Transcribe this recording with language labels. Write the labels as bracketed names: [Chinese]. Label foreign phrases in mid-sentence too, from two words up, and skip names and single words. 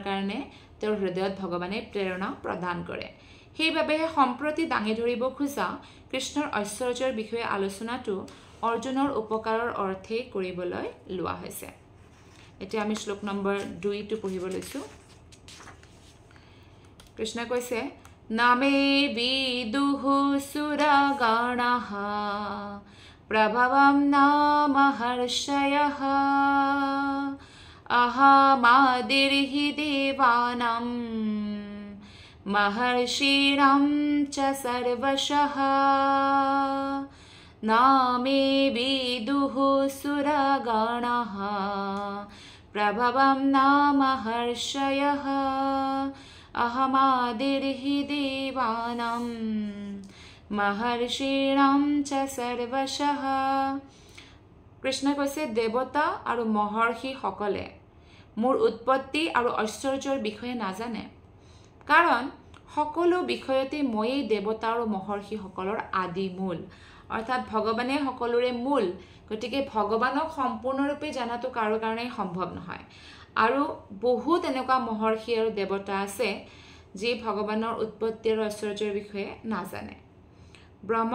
[Assamese] কাৰণে তেওঁৰ হৃদয়ত ভগৱানে প্ৰেৰণা প্ৰদান কৰে সেইবাবে সম্প্ৰতি দাঙি ধৰিব খোজা কৃষ্ণৰ ঐশ্বৰ্যৰ বিষয়ে আলোচনাটো অৰ্জুনৰ উপকাৰৰ অৰ্থে কৰিবলৈ লোৱা হৈছে এতিয়া আমি শ্লোক নম্বৰ 2 টো পঢ়িব লৈছো কৃষ্ণ কৈছে [Sanskrit] नामे विदुः सुरगणः प्रभवं नामहर्षयः अहमादिर्हि देवानां महर्षीणां च सर्वशः नामे विदुः सुरगणः प्रभवं नामहर्षयः अहमादिर्हि देवानां महर्षीणां च सर्वशः [Assamese] কৃষ্ণ কৈছে দেৱতা আৰু মহৰ্ষি সকলে মোৰ উৎপত্তি আৰু ঐশ্বৰ্যৰ বিষয়ে নাজানে কাৰণ সকলো বিষয়তে ময়েই দেৱতা আৰু মহৰ্ষি সকলৰ আদি মূল অৰ্থাৎ ভগৱানে সকলোৰে মূল গতিকে ভগৱানক সম্পূৰ্ণৰূপে জানাটো কাৰো কাৰণে সম্ভৱ নহয় আৰু বহুত এনেকুৱা মহৰ্ষি আৰু দেৱতা আছে যি ভগৱানৰ উৎপত্তি আৰু ঐশ্বৰ্যৰ বিষয়ে নাজানে ব্ৰহ্ম